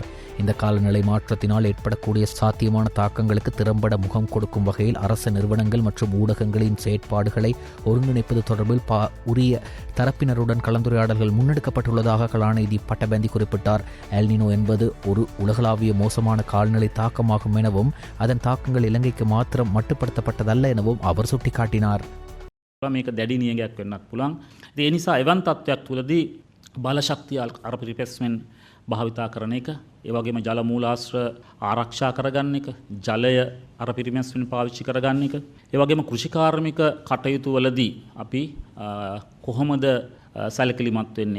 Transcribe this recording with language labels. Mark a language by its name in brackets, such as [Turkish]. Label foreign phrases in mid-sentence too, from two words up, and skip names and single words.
[Tamil] இந்த காலநிலை மாற்றத்தினால் ஏற்படக்கூடிய சாத்தியமான தாக்கங்களுக்கு திறம்பட முகம் கொடுக்கும் வகையில் அரசு நிறுவனங்கள் மற்றும் ஊடகங்களின் செயற்பாடுகளை ஒருங்கிணைப்பது தொடர்பில் உரிய தரப்பினருடன் கலந்துரையாடல்கள் முன்னெடுக்கப்பட்டுள்ளதாக கலாநிதி பட்டபேந்தி குறிப்பிட்டார். எல்னினோ என்பது ஒரு உலகளாவிய மோசமான கால்நிலை தாக்கமாகும் எனவும் அதன் தாக்கங்கள் இலங்கைக்கு மாத்திரம் மட்டுப்படுத்தப்பட்டதல்ல எனவும் அவர் சுட்டிக்காட்டினார். [Sinhala] මේක දැඩි නියඟයක් වෙන්නත් පුළුවන්. ඒ නිසා එවන් තත්ත්වයක් තුළදී බල ශක්තිය අර පිරිපැස්මෙන් භාවිතා කරන එක, ඒ වගේම ජල මූලාශ්‍ර ආරක්ෂා කරගන්න එක, ජලය අර පිරිමැස්මෙන් පාවිච්චි කරගන්න එක, ඒ වගේම කෘෂිකාර්මික කටයුතු වලදී අපි කොහොමද සැලකිලිමත් වෙන්නේ?